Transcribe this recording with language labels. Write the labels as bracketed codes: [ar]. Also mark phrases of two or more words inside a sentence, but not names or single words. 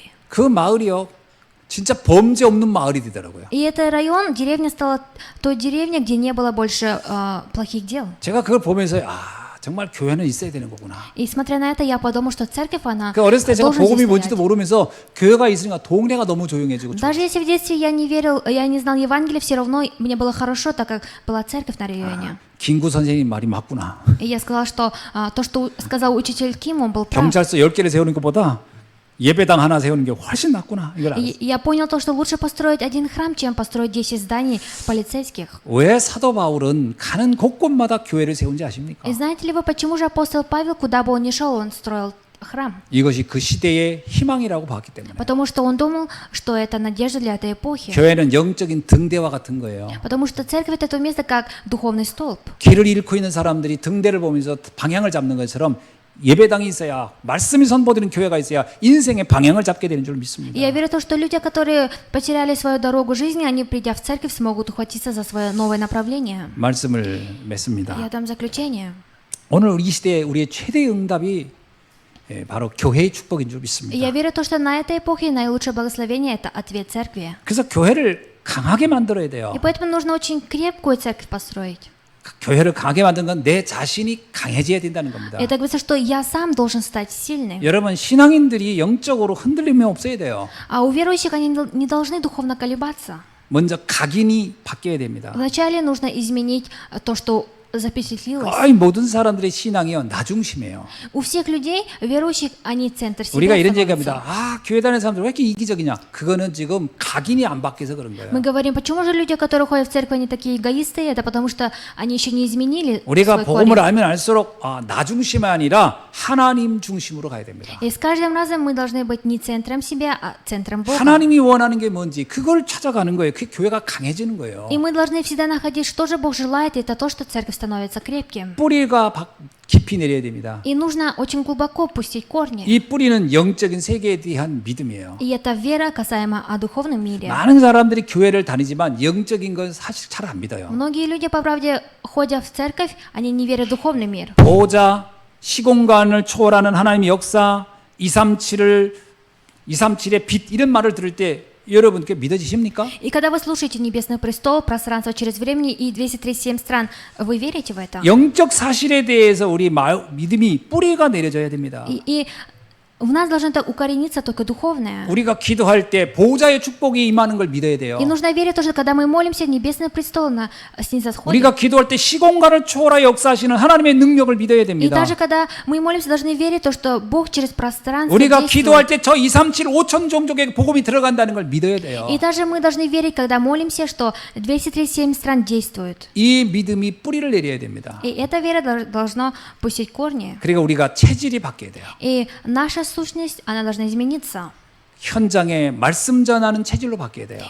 [ko] 그 마을이요 진짜 범죄 없는 마을이 되더라고요. [ru] И этот район, деревня стала той деревней, где не было больше плохих дел. [ko] 제가 그걸 보면서 정말 교회는 있어야 되는 거구나. [ru] И смотря на это, я подумал, что церковь, она [ko] 그 어렸을 때 제가 должна 복음이 здесь 뭔지도 стоять. 모르면서 교회가 있으니까 동네가 너무 조용해지고 [ru] Даже если в детстве я не верил, я не знал Евангелия, все равно мне было хорошо, так как была церковь на районе. [ko] 김구 선생님 말이 맞구나. И я сказала, что то, что сказал учитель Ким, он был прав. 경찰서 10개를 세우는 것보다 예배당 하나 세우는 게 훨씬 낫구나. 이걸 알았어요. [ru] И я понял то, что лучше построить один храм, чем построить 10 зданий полицейских. [ko] 왜 사도 바울은 가는 곳곳마다 교회를 세운지 아십니까? [ru] И знаете ли вы, почему же апостол Павел, куда бы он ни шел, он строил храм? [ko] 이것이 그 시대의 희망이라고 봤기 때문에. [ru] Потому что он думал, что это надежда для этой эпохи. [ko] 교회는 영적인 등대와 같은 거예요. [ru] Потому что церковь это то место, как духовный столб. [ko] 길을 잃고 있는 사람들이 등대를 보면서 방향을 잡는 것처럼 예배당이 있어야 말씀이 선포되는 교회가 있어야 인생의 방향을 잡게 되는 줄 믿습니다. [ru] И я верю в то, что люди, которые потеряли свою дорогу жизни, они, придя в церковь, смогут ухватиться за свое новое направление. [ko] 말씀을 맺습니다. [ru] Я дам заключение. [ko] 오늘 이 시대에 우리의 최대의 응답이 바로 교회의 축복인 줄 И 믿습니다. [ru] я верю в то, что на этой эпохе наилучшее благословение это ответ церкви. [ko] 그래서 교회를 강하게 만들어야 돼요. [ru] И поэтому нужно очень крепкую церковь построить. [ko] 교회를 강하게 만든 건 내 자신이 강해져야 된다는 겁니다. [ru] Это говорится, что я сам должен стать сильным. [ko] 여러분 신앙인들이 영적으로 흔들림이 없어야 돼요. [ru] А у верующих они не должны духовно колебаться. [ko] 먼저 각인이 바뀌어야 됩니다. [ru] Вначале нужно изменить то, что запечатлилось. [ko] 거의 모든 사람들의 신앙이요 나 중심이에요. [ru] У всех людей, верующих, они центр себя [ko] 우리가 이런 становятся. 얘기합니다. 교회 다니는 사람들 왜 이렇게 이기적이냐? 그거는 지금 각인이 안 바뀌어서 그런 거예요. [ru] Мы говорим, почему же люди, которые ходят в церковь, они такие эгоисты? Это потому что они еще не изменили [ko] 우리가 свой 복음을 корень. 알면 알수록 나 중심이 아니라 하나님 중심으로 가야 됩니다. [ru] И с каждым разом мы должны быть не центром себя, а центром Бога. [ko] 하나님이 원하는 게 뭔지 그걸 찾아가는 거예요. 그 교회가 강해지는 거예요. [ru] И мы должны всегда находить, что же Бог желает, и это то, что церковь становится крепким. [ko] 뿌리가 깊이 내려야 됩니다. [ru] И нужно очень глубоко пустить корни. [ko] 이 뿌리는 영적인 세계에 대한 믿음이에요. [ru] И это вера касаемо о духовном мире. [ko] 많은 사람들이 교회를 다니지만 영적인 건 사실 잘 안 믿어요. [ru] Многие люди, по правде, ходя в церковь, они не верят в духовный мир. [ko] 보호자, 시공간을 초월하는 하나님의 역사, 237의 빛 이런 말을 들을 때 여러분께 믿어지십니까? [ru] И когда вы слушаете Небесный престол, пространство через время и 237 стран, вы верите в это? [ko] 영적 사실에 대해서 우리 믿음이 뿌리가 내려져야 됩니다. [ru] И в нас должно это укорениться только духовное. [ko] 우리가 기도할 때 보호자의 축복이 임하는 걸 믿어야 돼요. [ru] И нужно верить тоже, когда мы молимся, Небесный престол снизосходит. [ko] 우리가 기도할 때 시공간을 초월하여 역사하시는 하나님의 능력을 믿어야 И 됩니다. [ru] даже когда мы молимся, должны верить то, что Бог через пространство 우리가 действует. [ko] 기도할 때 저 237 5천 종족의 복음이 들어간다는 걸 믿어야 돼요. [ru] И даже мы должны верить, когда молимся, что 237 стран действуют. [ko] 이 믿음이 뿌리를 내려야 됩니다. [ru] И эта вера должна пустить корни. [ko] 그리고 우리가 체질이 바뀌어야 돼요. [ru] И наша сущность, она должна измениться. [ko] 현장에 말씀 전하는 체질로 바뀌어야 돼요.